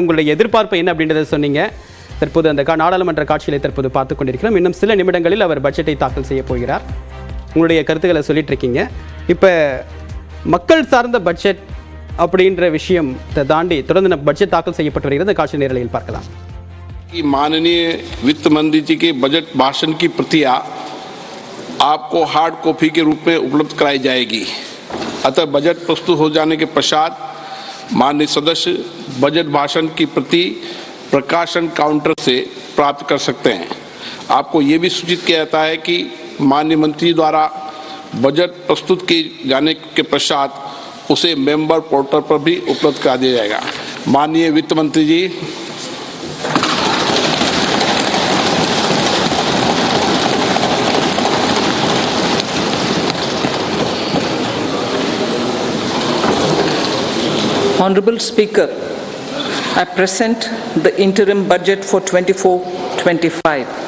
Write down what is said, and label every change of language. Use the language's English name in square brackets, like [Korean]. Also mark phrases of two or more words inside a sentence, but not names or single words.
[Tamil] உங்களுடைய எதிர்பார்ப்பு என்ன அப்படின்றத சொன்னீங்க. தற்போது அந்த நாடாளுமன்ற காட்சிகளை தற்போது பார்த்துக் கொண்டிருக்கிறோம். இன்னும் சில நிமிடங்களில் அவர் பட்ஜெட்டை தாக்கல் செய்ய போகிறார். உங்களுடைய கருத்துக்களை சொல்லிட்டு இருக்கீங்க. இப்போ மக்கள் சார்ந்த பட்ஜெட் அப்படின்ற விஷயத்தை தாண்டி தொடர்ந்து பட்ஜெட் தாக்கல் செய்யப்பட்டு வருகிறது. இந்த காட்சி நேரலையில் பார்க்கலாம். [Hindi] माननीय वित्त मंत्री जी के बजट भाषण की प्रतियां आपको [English] hard copy [Hindi] के रूप में उपलब्ध कराई जाएगी। अतः बजट प्रस्तुत हो जाने के पश्चात माननीय सदस्य बजट भाषण की प्रति प्रकाशन काउंटर से प्राप्त कर सकते हैं। आपको ये भी सूचित किया जाता है कि माननीय मंत्री द्वारा बजट प्रस्तुत किए जाने के पश्चात उसे [English] member portal [Hindi] पर भी उपलब्ध करा दिया जाएगा। माननीय वित्त मंत्री जी, [English] Honorable Speaker, I present the interim budget for 24-25.